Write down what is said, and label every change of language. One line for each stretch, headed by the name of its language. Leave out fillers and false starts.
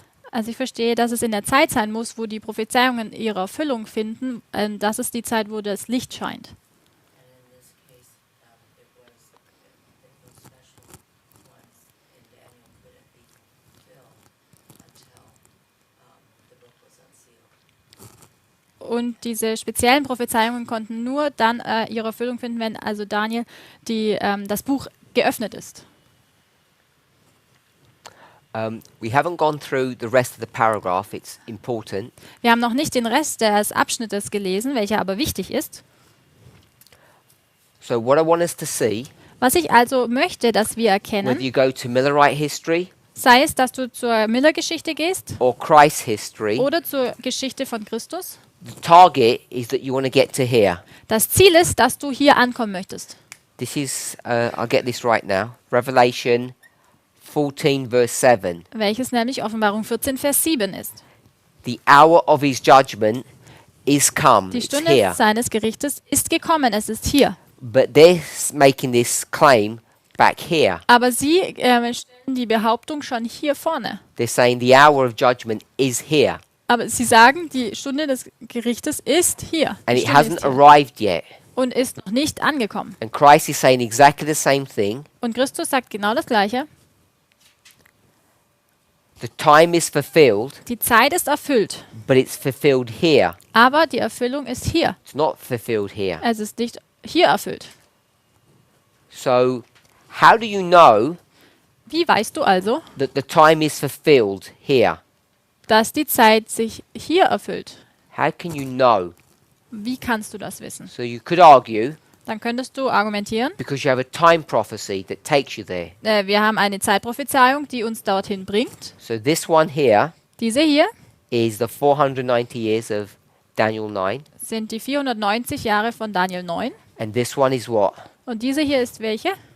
German: Also ich verstehe, dass es in der Zeit sein muss, wo die Prophezeiungen ihre Erfüllung finden. Das ist die Zeit, wo das Licht scheint.
English: And in this case, it was those special ones in Daniel couldn't be fulfilled until the book was unsealed.
German: Und diese speziellen Prophezeiungen konnten nur dann ihre Erfüllung finden, wenn also Daniel das Buch geöffnet ist.
English: We haven't gone through the rest of the paragraph. It's important.
German: Wir haben noch nicht den Rest des Abschnittes gelesen, welcher aber wichtig ist.
English: So what I want us to see,
German: Was ich also möchte, dass wir
English: whether
German: erkennen,
English: you go to Millerite history
German: sei es, dass du zur Miller-Geschichte gehst
English: or Christ history,
German: oder zur Geschichte von Christus,
English: the target is that you want to get to here.
German: das Ziel ist, dass du hier ankommen möchtest.
English: This is, I'll get this right now, Revelation 14 verse 7.
German: Welches nämlich Offenbarung 14, Vers 7 ist.
English: The hour of his judgment is come.
German: Die
English: It's
German: Stunde
English: here.
German: seines Gerichtes ist gekommen, es ist hier.
English: But they're making this claim back here.
German: Aber sie stellen die Behauptung schon hier vorne.
English: They're saying the hour of judgment is here.
German: Aber sie sagen, die Stunde des Gerichtes ist hier. Die
English: And it
German: Stunde
English: hasn't
German: ist hier
English: arrived yet.
German: und ist noch nicht angekommen.
English: And Christ is saying exactly the same thing.
German: Und Christus sagt genau das Gleiche.
English: The time is fulfilled,
German: Die Zeit ist erfüllt,
English: but it's fulfilled here.
German: aber die Erfüllung ist hier.
English: It's not fulfilled here.
German: Es ist nicht hier erfüllt.
English: So, how do you know
German: Wie weißt du also,
English: that the time is fulfilled here?
German: dass die Zeit sich hier erfüllt?
English: How can you know?
German: Wie kannst du das wissen?
English: So, you could argue
German: Dann könntest du argumentieren,
English: because you have a time prophecy that takes you there.
German: wir haben eine Zeitprophezeiung, die uns dorthin bringt.
English: So, this one here
German: Diese hier
English: is the 490 years of Daniel 9,
German: sind die 490 Jahre von Daniel 9.
English: and this one is what?
German: Und diese hier ist welche?